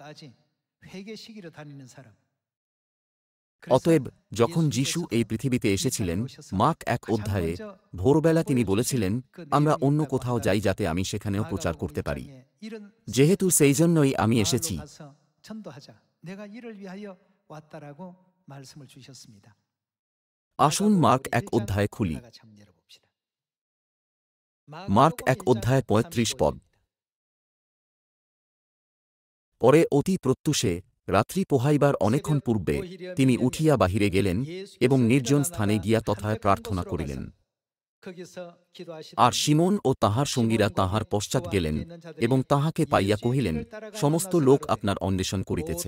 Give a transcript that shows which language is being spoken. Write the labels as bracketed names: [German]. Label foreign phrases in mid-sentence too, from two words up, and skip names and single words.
[Bangla] অতএব যখন যিশু এই পৃথিবীতে এসেছিলেন, মার্ক 1 অধ্যায়ে ভোরবেলা তিনি বলেছিলেন, আমরা অন্য কোথাও যাই যাতে আমি সেখানেও প্রচার করতে পারি, যেহেতু সেই জন্যই আমি এসেছি। [Korean] 내가 이를 위하여 왔다라고 말씀을 주셨습니다. [Bangla] আসুন মার্ক 1 অধ্যায় খুলি। [Korean] 다 같이 한번 열어봅시다. [Bangla] মার্ক 1 অধ্যায় 35 পদ। পরে অতি প্রত্যুষে রাত্রি পোহাইবার অনেকক্ষণ পূর্বে তিনি উঠিয়া বাহিরে গেলেন এবং নির্জন স্থানে গিয়া তথায় প্রার্থনা করিলেন। আর শিমোন ও তাহার সঙ্গীরা তাহার পশ্চাৎ গেলেন এবং তাহাকে পাইয়া কহিলেন, সমস্ত লোক আপনার অন্বেষণ করিতেছে।